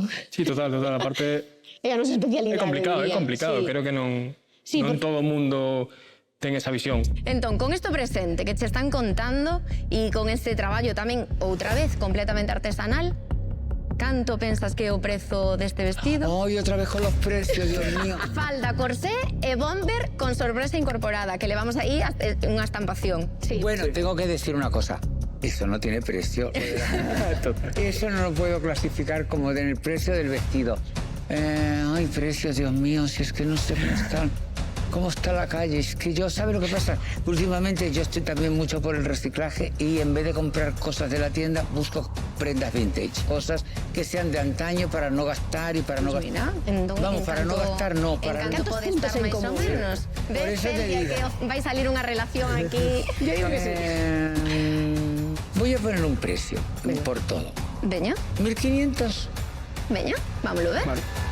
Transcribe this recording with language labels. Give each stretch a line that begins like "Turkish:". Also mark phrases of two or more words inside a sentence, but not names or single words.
Spanish: Sí, total, aparte...
Galician: É a nosa especialidade. É complicado, sí. creo que non Sí, todo o mundo ten esa visión. Entón, con isto presente que che están contando e con este traballo tamén, outra vez, completamente artesanal, canto pensas que é o prezo deste vestido?
Spanish: Ay, otra vez con los precios, Dios mío.
Galician: Falda, corsé e bomber con sorpresa incorporada, que
Spanish: le vamos
Galician: aí unha estampación.
Spanish: Sí. Bueno, tengo que decir una cosa. Eso no tiene precio. Eso no lo puedo clasificar como en el precio del vestido. Ay, precios, Dios mío, si es que no sé cómo está la calle. Es que yo, ¿sabe lo que pasa? Últimamente yo estoy también mucho por el reciclaje y en vez de comprar cosas de la tienda, busco prendas vintage. Cosas que sean de antaño para no gastar y para no gastar.
Galician: Mira, entón,
Spanish: Vamos, para no gastar, no. Para
Galician: en canto
Spanish: no...
Galician: pode estar máis ou menos.
Spanish: Por eso te digo.
Galician: Que vai salir unha relación aquí.
Spanish: Yo digo que sí. Voy a poner un precio por todo.
Galician: Veña, 1.500. veña, vámoslo ver. Vale.